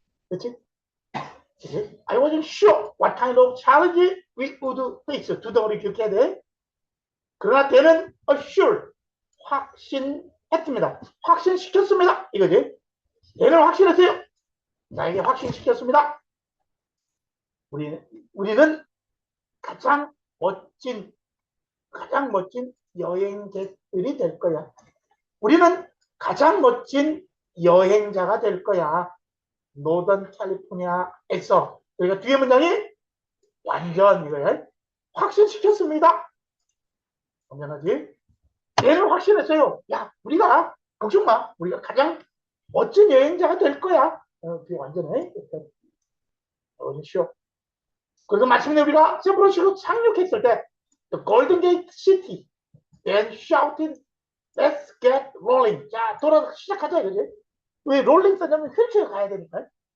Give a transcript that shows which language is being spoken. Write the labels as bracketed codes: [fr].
[ko] 그렇지? [en] I wasn't sure what kind of challenge we would face. [ko] 두 덩어리 기억해야 돼. 그러나 걔는 assure. 확신했습니다. 확신시켰습니다. 이거지. 얘는 확신했어요. 나에게 확신시켰습니다. 우리는 가장 멋진, 가장 멋진 여행객들이 될 거야. 우리는 가장 멋진 여행자가 될 거야. 노던 캘리포니아에서. 그러니까 뒤에 문장이 완전 이거야. 확신시켰습니다. 당연하지. 얘는 확신했어요. 야, 우리가, 걱정 마. 우리가 가장 멋진 여행자가 될 거야. 그게 완전해. 어디쇼. 그래서 마침내 우리가 샌프란시스코 상륙했을 때 [en] The Golden Gate City then shouted Let's get rolling. [ko] 자, 돌아 시작하자 이거지. 왜 롤링 쓰냐면 휠체어 가야 되니까.